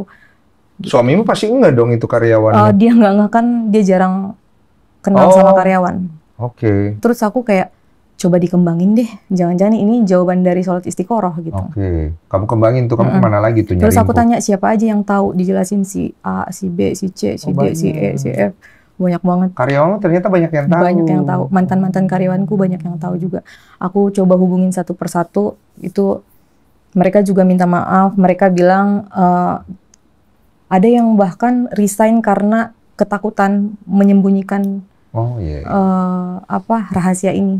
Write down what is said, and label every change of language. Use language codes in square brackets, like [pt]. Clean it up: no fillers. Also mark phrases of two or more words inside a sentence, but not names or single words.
[id] Suamimu pasti ngeh dong itu karyawannya? Dia nggak ngeh kan, dia jarang kenal sama karyawan. Oke. Terus aku kayak coba dikembangin deh, jangan-jangan ini jawaban dari sholat istiqoroh gitu. Oke. Kamu kembangin tuh, kamu kemana lagi tuh nyari Terus aku info? tanya siapa aja yang tahu, dijelasin si A, si B, si C, si D, si E, si F. Banyak banget. Karyawanmu ternyata banyak yang tahu. Banyak yang tahu. Mantan-mantan karyawanku banyak yang tahu juga. Aku coba hubungin satu persatu, itu mereka juga minta maaf. Mereka bilang ada yang bahkan resign karena ketakutan menyembunyikan rahasia ini.